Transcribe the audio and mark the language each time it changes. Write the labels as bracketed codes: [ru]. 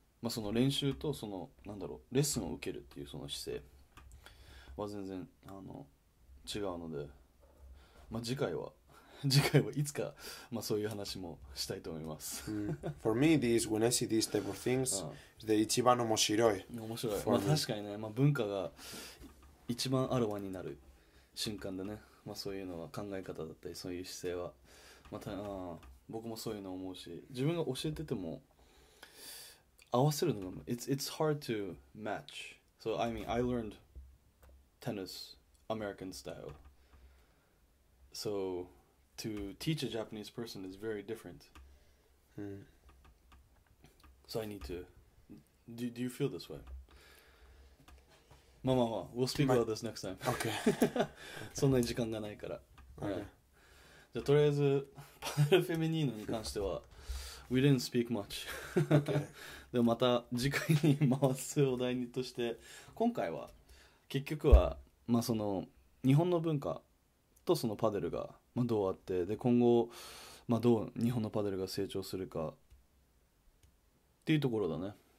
[ja] その練習とそのレッスンを受けるっていうその姿勢は全然違うので、次回はいつかそういう話もしたいと思います。 [en] For me, when I see these type of things, [ja] で一番面白い。面白い。確かにね、文化が一番あらわになる瞬間でね、そういうのは考え方だったりそういう姿勢は僕もそういうの思うし、自分が教えてても合わせるのが [en] it's hard to match. So I mean I learned tennis American style. So to teach a Japanese person is very different. So I need to. Do you feel this way? We'll speak about this next time. Okay. [ja] そんなに時間がないから。じゃあとりあえずパデルフェミニーノに関しては [en] We didn't speak much. Okay. [ja] でもまた次回に回すお題として今回は結局はその日本の文化とそのパデルがどうあってで今後どう日本のパデルが成長するかっていうところだね。